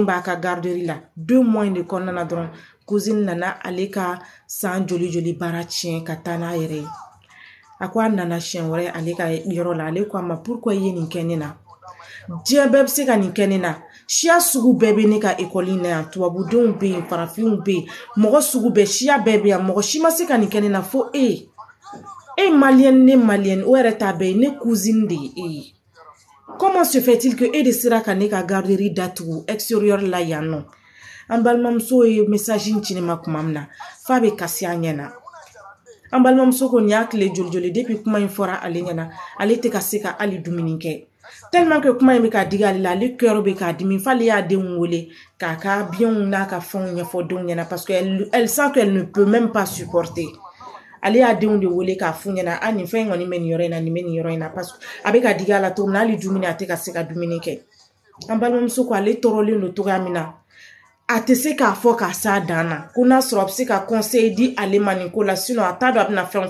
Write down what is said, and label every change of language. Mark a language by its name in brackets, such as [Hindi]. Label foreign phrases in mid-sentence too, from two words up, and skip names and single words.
[Bambara] b'a ka garderie la 2 mois in de kɔnɔna na dɔrɔn cousine nana ale ka san joli baara tiɲɛ ka taa n'a yɛrɛ ye a ko a nana siɲɛ wɛrɛ ale ka yɔrɔ la ale ko a ma pourquoi i ye nin kɛ ne na diɲɛ bɛɛ bɛ se ka nin kɛ ne na siya sugu bɛɛ bɛ ne ka école in na yan tubabudenw bɛ yen farafinw bɛ yen mɔgɔ sugu bɛɛ siya bɛɛ bɛ yan mɔgɔ si ma se ka nin kɛ ne na fo e maliyɛn ne maliyɛn o yɛrɛ t'a bɛɛ ye ne cousine de ye e ye [French] comment se fait-il que [Bambara] e de sera ka ne ka garderie datugu extérieur la yan nɔ an balimamuso ye message ci ne ma kuma min na f'a bɛ kasi a ɲɛna an balimamuso ko nin y'a tile joli depuis kuma in fɔra ale ɲɛna ale tɛ ka se ka hali dumuni kɛ [French] tellement que [Bambara] kuma in bɛ ka digi ale la ale cœur bɛ k'a dimi f'ale y'a denw wele k'a ka biɲɛw n'a ka fɛnw ɲɛfɔ denw ɲɛna [French] parce que elle sent qu'elle ne peut même pas supporter [Bambara] ale y'a denw de wele k'a f'u ɲɛna nin fɛn in kɔni bɛ nin yɔrɔ in na nin bɛ nin yɔrɔ in na [French] parce que [Bambara] a bɛ ka digi a la cogo min na hali dumuni a tɛ ka se ka dumuni kɛ an balimamuso ko ale tɔɔrɔlen don cogoya min na a tɛ se k'a fɔ k'a s'a dan na ko n'a sɔrɔ a bɛ se ka conseil di ale ma nin ko la sinon a t'a dɔn a bɛna fɛn o